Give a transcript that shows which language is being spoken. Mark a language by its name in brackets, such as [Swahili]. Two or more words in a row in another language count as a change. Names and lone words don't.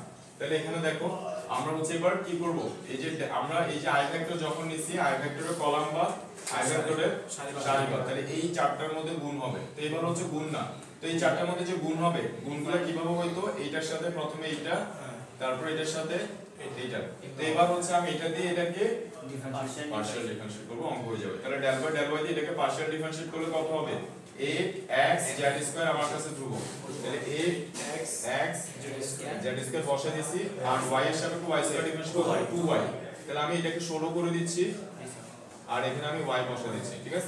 [Bangla] তাহলে এখানে দেখো আমরা হচ্ছে এবার কি করব? এই যে আমরা এই যে i ভেক্টর যখন নিছি, i ভেক্টরের কলাম বা i ভেক্টরের সারি বা, তাহলে এই চারটার মধ্যে গুণ হবে। তো এবার হচ্ছে গুণ না, তো এই চারটার মধ্যে যে গুণ হবে, গুণগুলো কিভাবে হইতো? এইটার সাথে প্রথমে এইটা, তারপর এটার সাথে এইটা। তো এবার হচ্ছে আমি এটা দিয়ে এটাকে [English] partial differentiate [Bangla] করব, অঙ্ক হয়ে যাবে। তাহলে [English] del by del y [Bangla] দিয়ে এটাকে [English] partial differentiate [Bangla] করলে কত হবে? 8x z স্কয়ার আমার কাছে ধ্রুবক, তাহলে 8x z স্কয়ার বসা দিয়েছি, আর y এর সাপেক্ষে y স্কয়ার ডিফারেন্সিয়েট করব 2y। তাহলে আমি এটাকে 16 করে দিচ্ছি, আর এখানে আমি y বসা দিচ্ছি, ঠিক আছে?